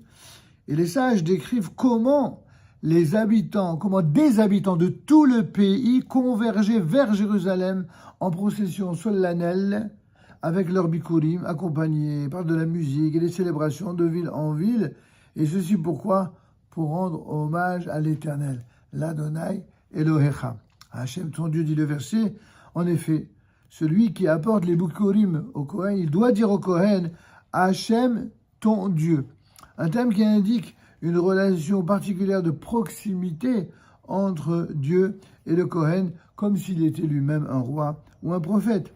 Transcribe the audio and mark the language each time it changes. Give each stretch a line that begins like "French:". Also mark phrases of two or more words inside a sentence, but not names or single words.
French: Et les sages décrivent comment des habitants de tout le pays convergeaient vers Jérusalem en procession solennelle avec leurs bikurim, accompagnés par de la musique et des célébrations de ville en ville. Et ceci pourquoi pour rendre hommage à l'Éternel,
Hebrew: לאדוני אלוהיך.
French: Hachem, ton Dieu, dit le verset, en effet, celui qui apporte les Bikurim au Kohen, il doit dire au Kohen, Hachem, ton Dieu. Un terme qui indique une relation particulière de proximité entre Dieu et le Kohen, comme s'il était lui-même un roi ou un prophète.